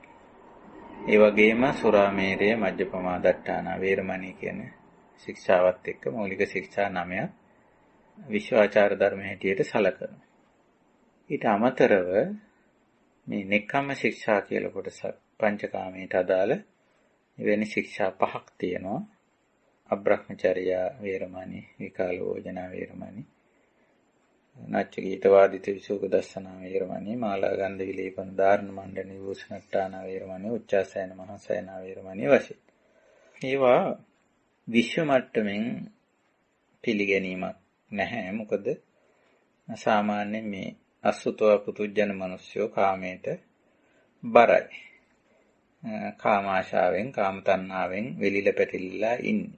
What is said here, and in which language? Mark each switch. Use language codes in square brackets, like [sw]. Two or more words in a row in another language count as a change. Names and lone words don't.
[si] ඒ වගේම [pi] සුරාමේරය, මජ්ජපමා දට්ඨානා, වේරමණී [si] කියන ශික්ෂාවත් එක්ක මූලික ශික්ෂා 9ක් විශ්වාචාර ධර්ම හැටියට සැලකනවා. ඊට අමතරව මේ නෙක්ඛම්ම ශික්ෂා කියලා කොටස පංචකාමයට අදාළ එවැනි ශික්ෂා 5ක් තියෙනවා. [pi] අබ්‍රහ්මචර්යා වේරමණී, විකාලෝජනා වේරමණී, නච්චගීත වාදිත විසුක දස්සනා වේරමණී, මාලා ගන්ධ විලේපන ධාරණ මණ්ඩන විභූෂණට්ටානා වේරමණී, උච්චාසයන මහසයන වේරමණී වශයෙන්. [si] ඒවා විශ්ව මට්ටමින් පිළිගැනීමක් නැහැ. මොකද සාමාන්‍යයෙන් මේ අසුතව පුතුජන මිනිස්සු කාමයට බරයි. කාමාශාවෙන්, කාම තණ්හාවෙන් වෙලිලා පැටලිලා ඉන්නේ.